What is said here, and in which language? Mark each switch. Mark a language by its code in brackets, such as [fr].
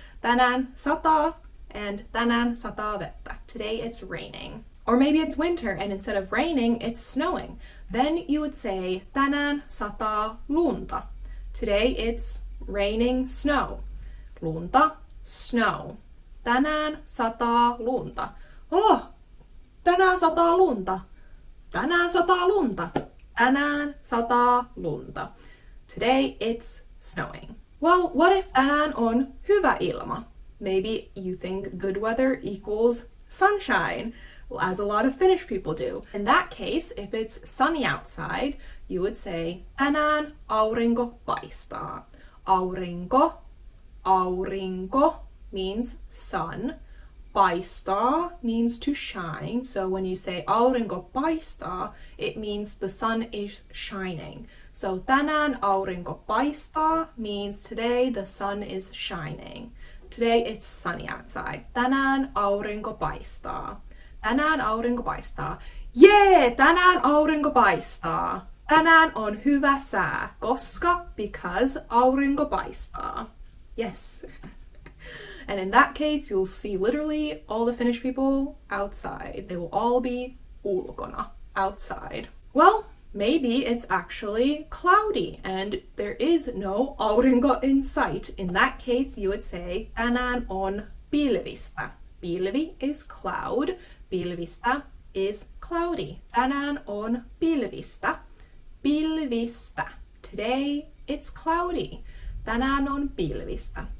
[fi] Tänään sataa and tänään sataa vettä. [en] Today it's raining. Or maybe it's winter and instead of raining, it's snowing. Then you would say, [fi] tänään sataa lunta. [en] Today it's raining snow. Lunta, snow. [fi] Tänään sataa lunta. Oh, tänään sataa lunta. Tänään sataa lunta. Tänään sataa lunta. [en] Today it's snowing. Well, what if [fi] tänään on hyvä ilma? [en] Maybe you think good weather equals sunshine, as a lot of Finnish people do. In that case, if it's sunny outside, you would say, [fi] tänään aurinko paistaa. [en] Aurinko, aurinko means sun. Paistaa means to shine. So when you say [fi] aurinko paistaa, [en] it means the sun is shining. So [fi] tänään aurinko paistaa [en] means today the sun is shining. Today it's sunny outside. [fi] Tänään aurinko paistaa. Tänään aurinko paistaa. Jee, tänään aurinko paistaa. Tänään on hyvä sää, koska, because aurinko paistaa. [en] Yes. And in that case, you'll see literally all the Finnish people outside. They will all be ulkona, outside. Well, maybe it's actually cloudy and there is no aurinko in sight. In that case, you would say, [fi] tänään on pilvistä. [en] Pilvi is cloud. Pilvistä is cloudy. [fi] Tänään on pilvistä. Pilvistä. [en] Today it's cloudy. [fi] Tänään on pilvistä.